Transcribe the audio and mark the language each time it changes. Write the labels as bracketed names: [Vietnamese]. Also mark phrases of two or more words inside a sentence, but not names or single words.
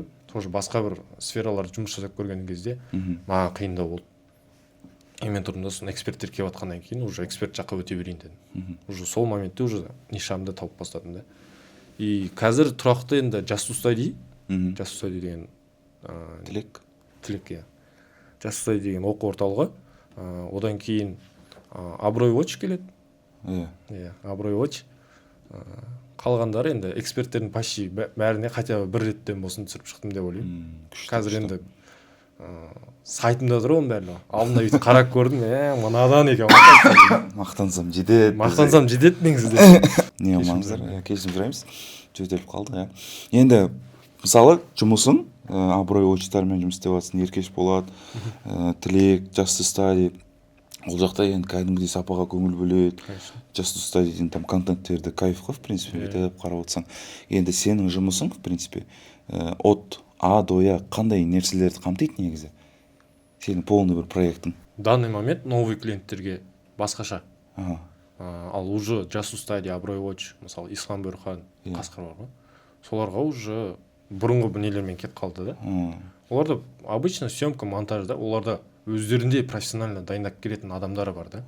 [Kazakh] Тоже басқа бір сфераларда жұмыс жасап көрген кезде маған қиындау болды. И мен тұрдым да соны эксперттер келіп жатқаннан кейін уже эксперт жаққа өте берейін дедім. Уже сол моментте уже нишамды тауып бастадым да. И қазір тұрақты енді Just to Study деген Тілек, иә. Just to Study деген оқу орталығы. Одан кейін Абырой Watch келеді. Абырой Watch. Қалғандары енді эксперттердің почти бәріне [Russian] хотя бы [Kazakh] бір реттен болсын түсіріп шықтым деп ойлаймын. Қазір енді сайтымда тұр оның бәрі. Алдында бүйтіп қарап көрдім, мынадан екен. Мақтансам жетеді негізі де. Не амаңыздар, келісіп сұраймыз. Жөтеліп қалдық, Енді мысалы жұмысың Абырой Watch'тармен жұмыс істеп жатсың, Еркеш болады, Тілек, Just to Study. Ол жақта енді кәдімгідей сапаға көңіл бөледі. Just to Study'ден там контенттерді кайф қой, [Russian] в принципе, [Kazakh] етіп қарап отырсаң. Енді сенің жұмысың, [Russian] в принципе, от А до Я [Kazakh] қандай нәрселерді қамтиды негізі? Сенің полный бір проектің. [Russian] В данный момент новый [Kazakh] клиенттерге басқаша. Ал уже Just to Study, Абырой Watch, мысалы Ислам Бөрхан, Қасқар бар ғой. Соларға уже бұрынғы нелермен кетіп қалды да. Оларда обычно съемка, монтаж да, оларда өздерінде профессионально дайындап келетін адамдары бар да.